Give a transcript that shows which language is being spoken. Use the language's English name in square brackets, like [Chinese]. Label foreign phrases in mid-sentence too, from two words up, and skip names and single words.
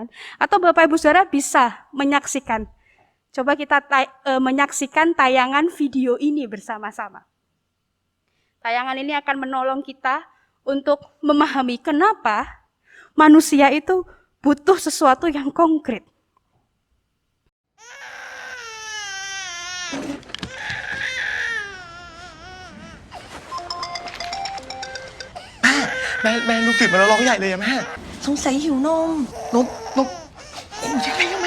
[Indonesian] Atau Bapak Ibu Saudara bisa menyaksikan. Coba kita menyaksikan tayangan video ini bersama-sama. Tayangan ini akan menolong kita untuk memahami kenapa manusia itu butuh sesuatu yang konkret. [Thai] แม่ลูกตื่นมาแล้วร้องใหญ่เลยอะแม่ สงสัยหิวนม นมยังไงอะแม่